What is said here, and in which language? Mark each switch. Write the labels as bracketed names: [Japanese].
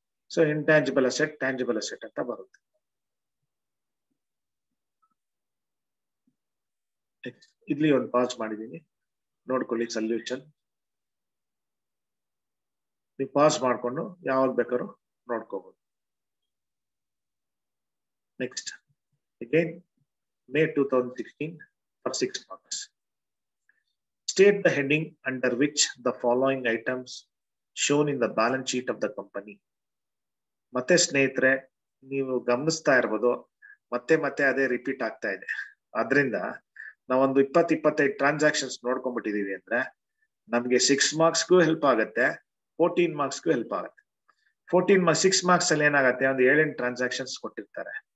[Kannada] So intangible asset, tangible asset ಅಂತ ಬರುತ್ತೆ. ಇಲ್ಲಿ ಒಂದು ಪಾಸ್ ಮಾಡಿದೀನಿ, ನೋಡ್ಕೊಳ್ಳಿ ಸೊಲ್ಯೂಷನ್. ನೀವು ಪಾಸ್ ಮಾಡ್ಕೊಂಡು ಯಾವಾಗ ಬೇಕಾದ್ರೂ ನೋಡ್ಕೋಬಹುದು. [English] Next again May 2016 for 6 marks. State the heading under which the following items shown in the balance sheet of the company. [Kannada] ಮತ್ತೆ ಸ್ನೇಹಿತರೆ ನೀವು ಗಮನಿಸ್ತಾ ಇರ್ಬೋದು, ಮತ್ತೆ ಅದೇ ರಿಪೀಟ್ ಆಗ್ತಾ ಇದೆ. ಆದ್ರಿಂದ ನಾವೊಂದು 20-25 ಟ್ರಾನ್ಸಾಕ್ಷನ್ಸ್ ನೋಡ್ಕೊಂಡ್ಬಿಟ್ಟಿದೀವಿ ಅಂದ್ರೆ ನಮ್ಗೆ 6 ಮಾರ್ಕ್ಸ್ಗೂ ಹೆಲ್ಪ್ ಆಗುತ್ತೆ, 14 ಮಾರ್ಕ್ಸ್ಗೂ ಹೆಲ್ಪ್ ಆಗುತ್ತೆ. 6 ಮಾರ್ಕ್ಸ್ ಅಲ್ಲಿ ಏನಾಗುತ್ತೆ, ಒಂದು 7-8 ಟ್ರಾನ್ಸಾಕ್ಷನ್ಸ್ ಕೊಟ್ಟಿರ್ತಾರೆ.